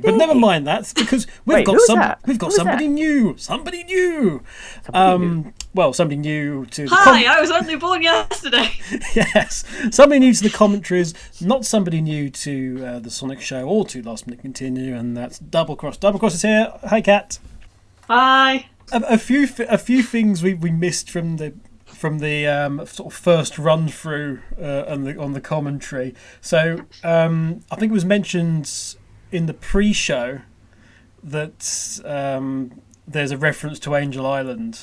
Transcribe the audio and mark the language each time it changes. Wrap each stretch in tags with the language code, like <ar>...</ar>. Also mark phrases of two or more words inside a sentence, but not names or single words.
<en>But never mind that because we've got somebody new. Somebody new. Well, somebody new to the I was only born yesterday. Yes, somebody new to the commentaries, not somebody new to the Sonic Show or to Last Minute Continue, and that's DoubleXXCross. DoubleXXCross is here. Hi, Kat. Hi. A few things we missed from the sort of first run through on the commentary. So I think it was mentioned in the pre-show that there's a reference to Angel Island.</en>